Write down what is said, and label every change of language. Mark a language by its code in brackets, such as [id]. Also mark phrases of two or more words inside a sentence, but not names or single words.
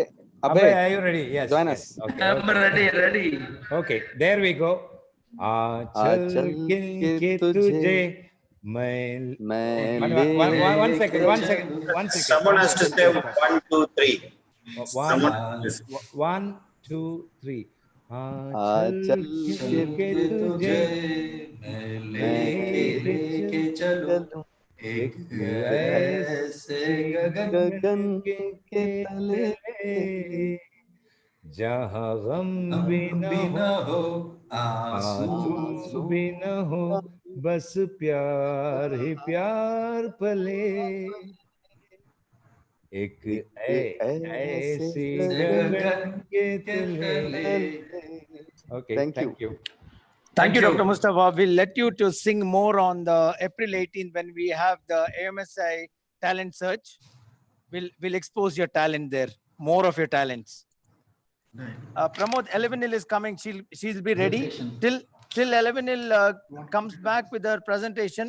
[en] are you ready? Yes. Join us. Okay, I'm ready. Okay, there we go. [hi] चल के तुझे मैं. [en] One second. Someone has to say 1, 2, 3. 1, 2, 3. [hi] चल के तुझे लेके चलूं एक ऐसे गगन के तले जहाँ गम भी न हो आंसू भी न हो बस प्यार ही प्यार पले एक ऐसी गगन के तले. [en] Okay, thank you. Thank you, Dr. Mustafa. We'll let you to sing more on the April 18th when we have the AOMSI talent search. We'll expose your talent there, more of your talents. Pramod, Elevenil is coming. She'll be ready till Elevenil comes back with her presentation.